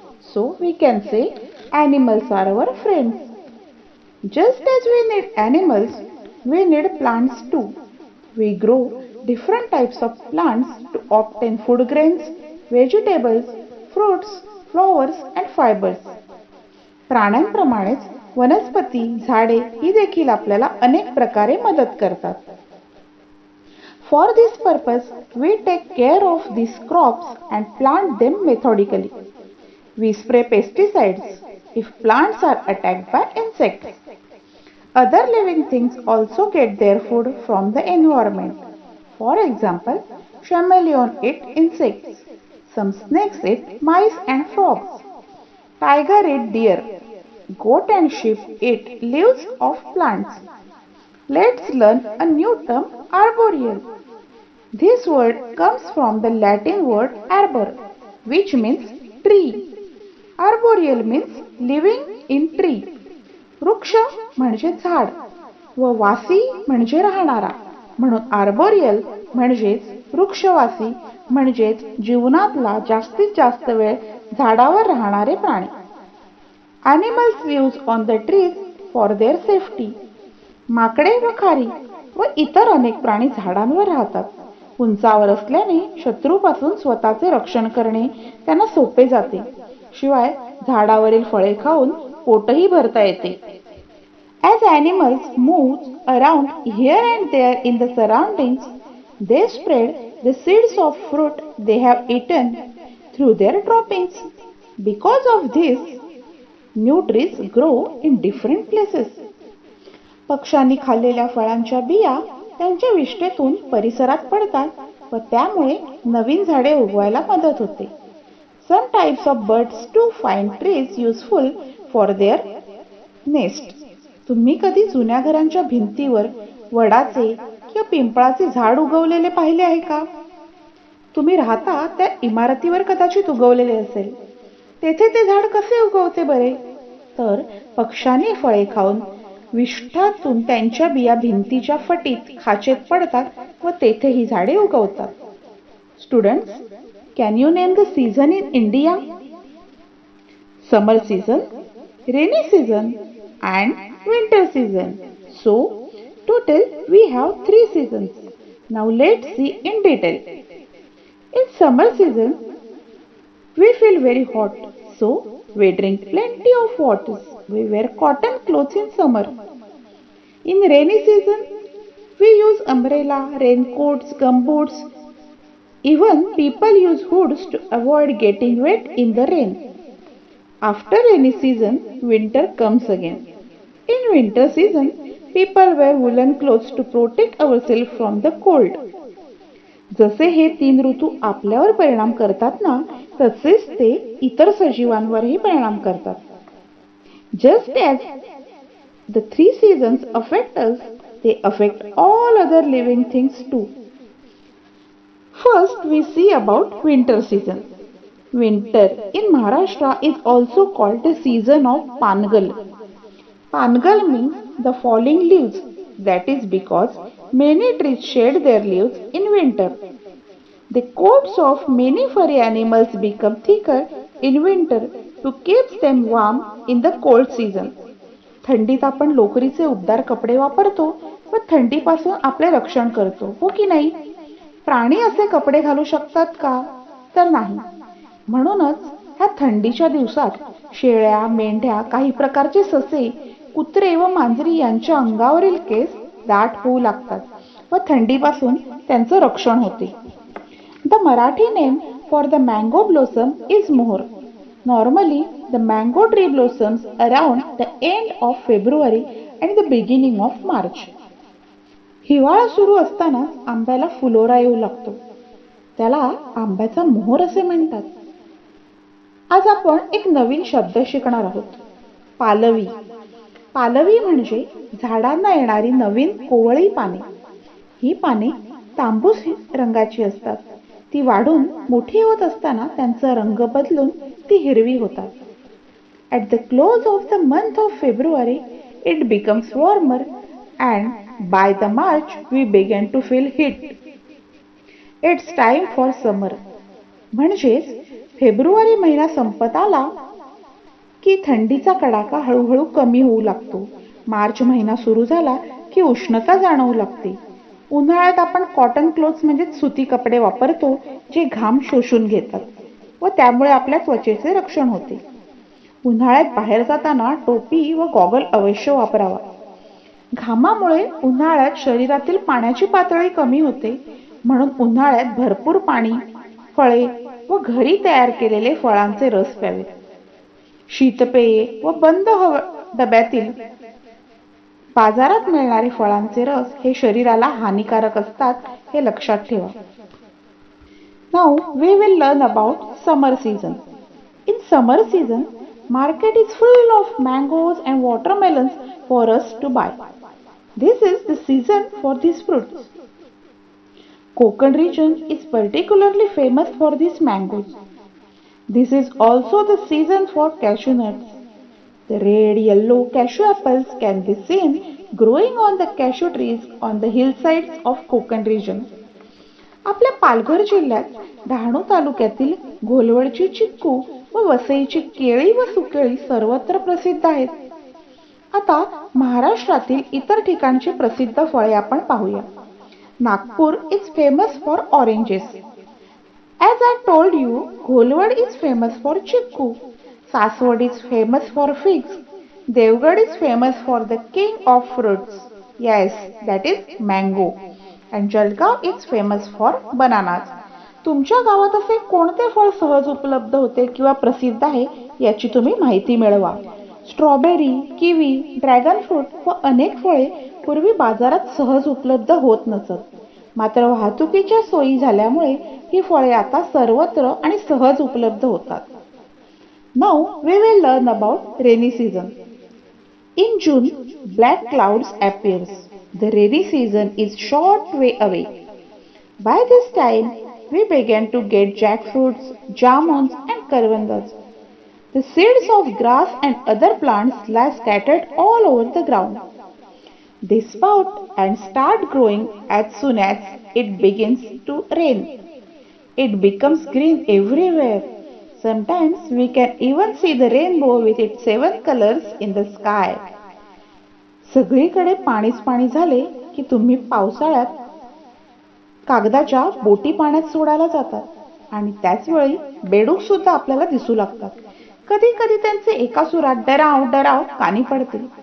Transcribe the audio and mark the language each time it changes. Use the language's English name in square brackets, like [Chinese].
[English] So we can say animals are our friends. Just as we need animals, we need plants too. We grow different types of plants to obtain food grains, vegetables, fruits, flowers and fibers. [Marathi] प्राण्यांप्रमाणेच वनस्पती, झाडे ही देखील आपल्याला अनेक प्रकारे मदत करतात. [English] For this purpose, we take care of these crops and plant them methodically. We spray pesticides if plants are attacked by insects. Other living things also get their food from the environment. For example, chameleon eat insects. Some snakes eat mice and frogs. Tiger eat deer. Goat and sheep eat leaves of plants. Let's learn a new term, arboreal. This word comes from the Latin word arbor, which means tree. Arboreal means living in tree. [Marathi] वृक्ष म्हणजे झाड व वासी म्हणजे राहणारा, म्हणून arboreal म्हणजेच वृक्षवासी म्हणजेच जीवनातला जास्तीत जास्त वेळ झाडावर राहणारे प्राणी. [English] Animals live on the trees for their safety. [Marathi] माकडे व खारी व इतर अनेक प्राणी झाडांवर राहतात. उंचावर असल्याने शत्रूपासून स्वतःचे रक्षण करणे त्यांना सोपे जाते. शिवाय झाडावरील फळे खाऊन पोटही भरता येते. [English] As animals move around here and there in the surroundings, they spread the seeds of fruit they have eaten through their droppings. Because of this, new trees grow in different places. [Marathi] पक्ष्यांनी खाल्लेल्या फळांच्या बिया त्यांच्या विष्ठेतून परिसरात पडतात व त्यामुळे नवीन झाडे उगवायला मदत होते. [English] Some types of birds too find trees useful for their nest. [Marathi] तुम्ही कधी जुन्या घरांच्या भिंतीवर वडाचे किंवा पिंपळाचे झाड उगवलेले पाहिले आहे का? तुम्ही राहता त्या इमारतीवर कदाचित उगवलेले असेल. तेथे ते झाड कसे उगवते बरे? तर पक्ष्यांनी फळे खाऊन विष्ठातून त्यांच्या बिया भिंतीच्या फटीत खाचेत पडतात व तेथे ही झाडे उगवतात. [English] Students, can you name the season in India? Summer season, rainy season and winter season. So, total we have 3 seasons. Now let's see in detail. In summer season, we feel very hot. So, we drink plenty of water. We wear cotton clothes in summer. In rainy season, we use umbrella, raincoats, gumboots. Even people use hoods to avoid getting wet in the rain. After rainy season, winter comes again. In winter season, people wear woolen clothes to protect ourselves from the cold. [Marathi] जसे हे 3 ऋतू आपल्यावर परिणाम करतात ना, तसेच ते इतर सजीवांवरही परिणाम करतात. [English] Just as the 3 seasons affect us, they affect all other living things too. First, we see about winter season. Winter in Maharashtra is also called the season of Pangal. Pangal means the falling leaves. That is because many trees shed their leaves in winter. The coats of many furry animals become thicker in winter to keep them warm in the cold season. [Marathi] थंडीत आपण लोकरीचे उबदार कपडे वापरतो व थंडीपासून आपले रक्षण करतो, हो की नाही? प्राणी असे कपडे घालू शकतात का? तर नाही. म्हणूनच ह्या थंडीच्या दिवसात शेळ्या, मेंढ्या, काही प्रकारचे ससे, कुत्रे व मांजरी यांच्या अंगावरील केस दाट होऊ लागतात व थंडीपासून त्यांचे रक्षण होते. [English] The Marathi name for the mango blossom is more. Normally, the mango tree blossoms around the end of February and the beginning of March. [Marathi] हिवाळा सुरू असतानाच आंब्याला फुलोरा येऊ लागतो. त्याला आंब्याचा मोहर असे म्हणतात. आज आपण एक नवीन शब्द शिकणार आहोत. पालवी. पालवी म्हणजे झाडांना येणारी नवीन कोवळी पाने. ही पाने तांबूस रंगाची असतात. ती वाढून मोठी होत असताना त्यांचा रंग बदलून ती हिरवी होतात. [English] At the close of the month of February, it becomes warmer and by the March we begin to feel heat. It's time for summer. [Marathi] म्हणजेच फेब्रुवारी महिना संपत आला की थंडीचा कडाका हळूहळू कमी होऊ लागतो. मार्च महिना सुरू झाला की उष्णता जाणवू लागते. उन्हाळ्यात आपण [English] cotton clothes [Marathi] म्हणजे सुती कपडे वापरतो जे घाम शोषून घेतात व त्यामुळे आपल्या त्वचेचे रक्षण होते. उन्हाळ्यात बाहेर जाताना टोपी व गॉगल अवश्य वापरावा. घामामुळे उन्हाळ्यात शरीरातील पाण्याची पातळी कमी होते, म्हणून उन्हाळ्यात भरपूर पाणी, फळे व घरी तयार केलेले फळांचे रस प्यावेत. शीतपेये व बंद डब्यातील बाजारात मिळणारे फळांचे रस हे शरीराला हानिकारक असतात, हे लक्षात ठेवा. [English] Now we will learn about summer season. In summer season, market is full of mangoes and watermelons for us to buy. This is the season for these fruits. Konkan region is particularly famous for these mangoes. This is also the season for cashew nuts. The red yellow cashew apples can be seen growing on the cashew trees on the hillsides of Konkan region. [Marathi] आपल्या पालघर जिल्ह्यात डहाणू तालुक्यातील घोलवडची चिक्कू व वसईची केळी व सुकेळी सर्वत्र प्रसिद्ध आहेत. आता महाराष्ट्रातील इतर ठिकाणची प्रसिद्ध फळे आपण पाहूया. [English] Nagpur is famous for oranges. As I told you, Gholwad is famous for chikku. Saswad is famous for figs. Devgad is famous for the king of fruits. Yes, that is mango. And Jalgaon is famous for bananas. [Marathi] तुमच्या गावात असे कोणते फळ सहज उपलब्ध होते किंवा प्रसिद्ध आहे याची तुम्ही माहिती मिळवा. स्ट्रॉबेरी, किवी, ड्रॅगन फ्रूट व अनेक फळे पूर्वी बाजारात सहज उपलब्ध होत नसत. मात्र वाहतुकीच्या सोयी झाल्यामुळे ही फळे आता सर्वत्र आणि सहज उपलब्ध होतात. [English] Now we will learn about rainy season. In June, black clouds appears. The rainy season is short way away. By this time, we began to get jackfruits, jamuns and karvandas. The seeds of grass and other plants lie scattered all over the ground. They sprout and start growing as soon as it begins to rain. It becomes green everywhere. Sometimes we can even see the rainbow with its 7 colors in the sky. [Marathi] सगळीकडे पाणीच पाणी झाले की तुम्ही पावसाळ्यात कागदाच्या बोटी पाण्यात सोडायला जातात आणि त्याच वेळी बेडूक सुद्धा आपल्याला दिसू लागतात. कधी कधी त्यांचे एका सुरात डराव डराव कानी पडते.